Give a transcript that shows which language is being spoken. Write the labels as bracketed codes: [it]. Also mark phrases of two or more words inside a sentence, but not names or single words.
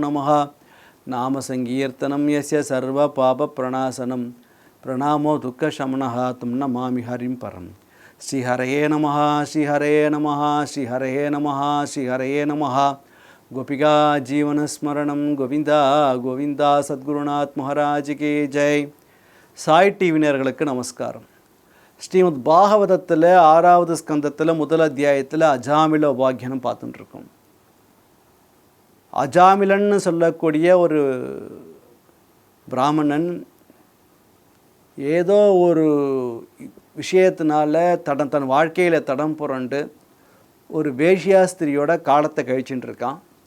[sa] नमः नाम संकीर्तनं यस्य सर्व पाप प्रणाशनम् प्रणामो दुःख शमनः तं नमामि हरिं परम् श्री हरे नमः श्री हरे नमः श्री हरे नमः श्री हरे नमः गोपिका जीवन स्मरणं गोविन्द गोविन्द [hi] सद्गुरुनाथ महाराज की जय [sa] Sai TV [ta] நேயர்களுக்கு நமஸ்காரம். ஸ்ரீமத் பாகவதத்தில் 6வது ஸ்கந்தத்தில் முதல் அத்தியாயத்தில் அஜாமில உபாக்கியானம் பார்த்துட்டு இருக்கோம். அஜாமிலன்னு சொல்லக்கூடிய ஒரு பிராமணன் ஏதோ ஒரு விஷயத்தினால தன் வாழ்க்கையில் தடம் புரண்டு ஒரு வேஷ்யாஸ்திரியோட காலத்தை கழிச்சுட்டு இருக்கான்.